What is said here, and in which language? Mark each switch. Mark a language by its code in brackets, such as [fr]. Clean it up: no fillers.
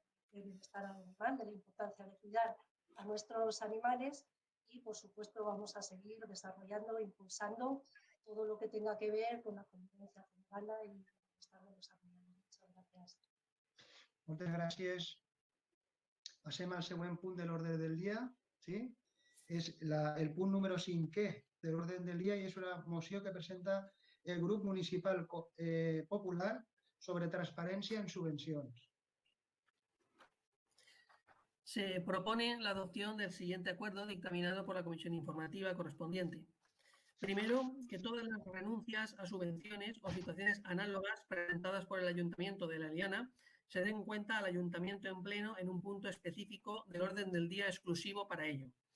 [es] del bienestar animal, de la importancia de cuidar a nuestros animales y por supuesto vamos a seguir desarrollando e impulsando todo lo que tenga que ver con la convivencia ciudadana y el bienestar de los animales. Muchas gracias. [ca] Moltes gràcies. Passem al següent punt de l'ordre del dia. Sí? És el punt número 5è de l'ordre del dia i és una moció que presenta el grup municipal popular sobre transparència en subvencions. [es] Se propone la adopción del siguiente acuerdo dictaminado por la Comisión Informativa correspondiente. Primero, que todas las renuncias a subvenciones o situaciones análogas presentadas por el Ayuntamiento de La Liana se den cuenta al Ayuntamiento en pleno en un punto específico del orden del día exclusivo para ello.